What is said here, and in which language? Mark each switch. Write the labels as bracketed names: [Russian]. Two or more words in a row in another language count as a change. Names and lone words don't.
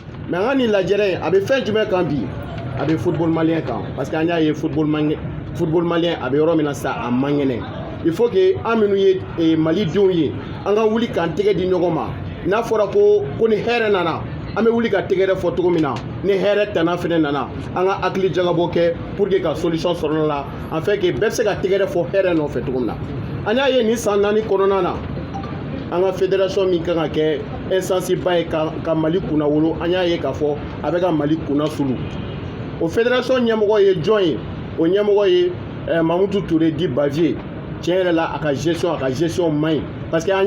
[Bambara] mais an ka nin lajɛrɛ in a bɛ fɛn jumɛn kan bi a bɛ [French] football malien [Bambara] kan parce que an y'a ye [French] football malien [Bambara] a bɛ yɔrɔ min na sa a man kɛnɛ [French] il faut que [Bambara] an minnu ye malidenw ye an ka wuli k'an tɛgɛ di ɲɔgɔn ma n'a fɔra ko ni hɛrɛ nana an bɛ wuli ka tɛgɛrɛ fɔ cogo min na ni hɛrɛ tana fɛnɛ nana an ka hakili jagabɔ kɛ [French] pour que [Bambara] ka solution sɔrɔ a la [French] en fait que [Bambara] bɛɛ bɛ se ka tɛgɛrɛ fɔ hɛrɛ nɔfɛ cogo min na an y'a ye nin san 4 kɔnɔna na an ka fédération min kan ka kɛ instance ba ye ka Mali kunna wolo an y'a ye k'a fɔ a bɛ ka Mali kunna sulu o fédération ɲɛmɔgɔ ye jɔn ye o ɲɛmɔgɔ ye Mamutu Ture di Bavier tiɲɛ yɛrɛ la a ka gestion man ɲi [French] parce que [Bambara] an